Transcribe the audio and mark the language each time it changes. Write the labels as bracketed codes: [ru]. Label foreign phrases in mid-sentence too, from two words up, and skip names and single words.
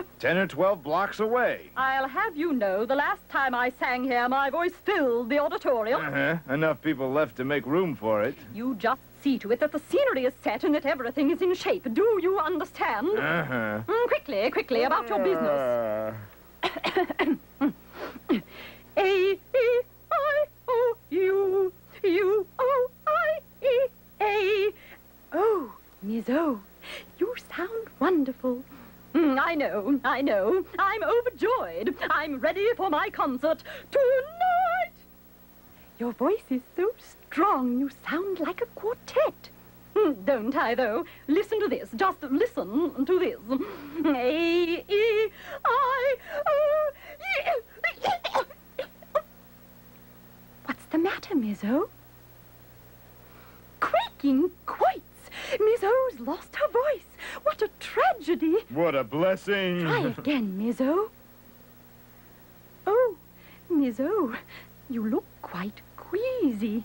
[en] 10 or 12 blocks away. I'll have you know, the last time I sang here, my voice filled the auditorium. Uh-huh. Enough people left to make room for it. You just see to it that the scenery is set and that everything is in shape. Do you understand? Uh-huh. Quickly, quickly, about your business. A-E-I-O-U, U-O-I-E-A. Oh, Miss O, you sound wonderful. I know. I'm overjoyed. I'm ready for my concert tonight. Your voice is so strong, you sound like a quartet. Don't I, though? Listen to this. Just listen to this. A-E-I-O-U. What's the matter, Miss O? Creaking quoits. Miss O's lost her voice. What a tragedy. What a blessing. Try again, Miss O. Oh, Miss O, you look quite queasy.